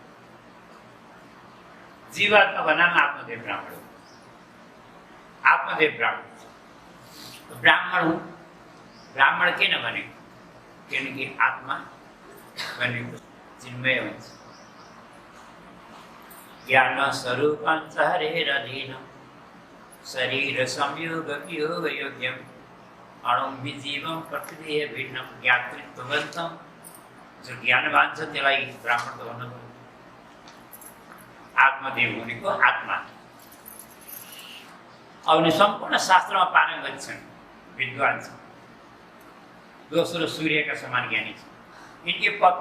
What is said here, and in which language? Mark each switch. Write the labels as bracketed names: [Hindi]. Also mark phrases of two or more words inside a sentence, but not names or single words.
[Nepali] जीवात्माको नाम आत्मदेव ब्राह्मण हो। आत्मदेव ब्राह्मण ब्राह्मण हो। ब्राह्मण किन भनेको? किनकि आत्मा भनेको चिन्मय हुन्छ। [Sanskrit] ज्ञान स्वरूपञ्च हरेरधीनं शरीर संयोग वियोग योग्यम् अणुं विजीवं प्रकृतिः भिन्नं ज्ञातृत्ववन्तं। [Nepali] जो ज्ञानवान छ त्यसलाई ब्राह्मण त भन्नु पर्यो। आत्मदेव भनेको आत्मा। अब सम्पूर्ण शास्त्रमा पारङ्गत छन्, विद्वान छन्। दोस्रो सूर्यका समान ज्ञानी छ।